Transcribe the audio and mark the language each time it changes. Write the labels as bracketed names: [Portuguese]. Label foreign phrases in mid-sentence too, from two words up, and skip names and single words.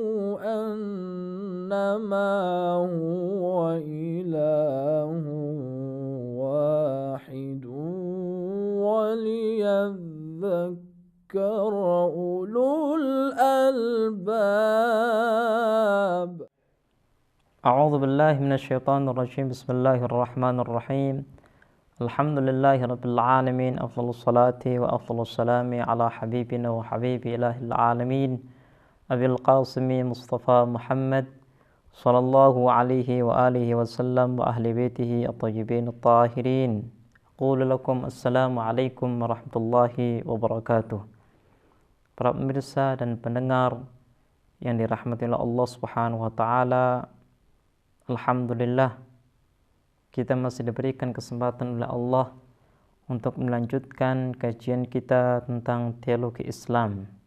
[Arabic] أنما هو إله واحد وليذكر أولو الألباب. أعوذ بالله من الشيطان الرجيم. بسم الله الرحمن الرحيم. الحمد لله رب العالمين. أفضل الصلاة وأفضل السلام على حبيبنا وحبيب إله العالمين أبي القاسم مصطفى محمد صلى الله عليه وآله وسلم وأهل بيته الطيبين الطاهرين. أقول لكم السلام عليكم ورحمة الله وبركاته. [Indonesian] Para pemirsa dan pendengar yang dirahmati oleh Allah [Arabic] سبحانه وتعالى, [Indonesian] alhamdulillah kita masih diberikan kesempatan oleh Allah untuk melanjutkan kajian kita tentang teologi Islam.